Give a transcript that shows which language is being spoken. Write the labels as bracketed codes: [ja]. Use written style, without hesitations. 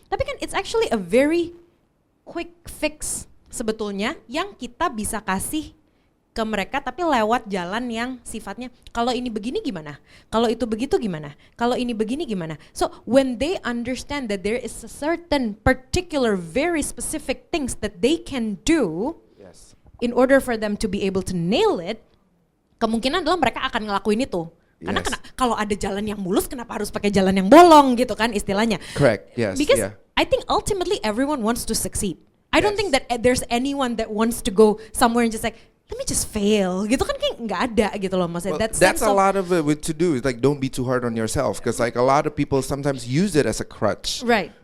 [id] Tapi kan [en] it's actually a very quick fix [id] sebetulnya yang kita bisa kasih ke mereka, tapi lewat jalan yang sifatnya kalau ini begini gimana, kalau itu begitu gimana, kalau ini begini gimana. [en] So when they understand that there is a certain particular very specific things that they can do, yes, in order for them to be able to nail it, [id] kemungkinan adalah mereka akan ngelakuin itu. Karena [en] yes, [id] kalau ada jalan yang mulus kenapa harus pakai jalan yang bolong gitu kan istilahnya. [en] Correct. Yes. Because yeah, I think ultimately everyone wants to succeed. I don't Yes. think that there's anyone that wants to go somewhere and just like, let me just fail [id] gitu kan, kayak nggak ada gitu loh maksudnya. [en] Well, that's a lot of it to do. It's like don't be too hard on yourself, because like a lot of people sometimes use it as a crutch. Right.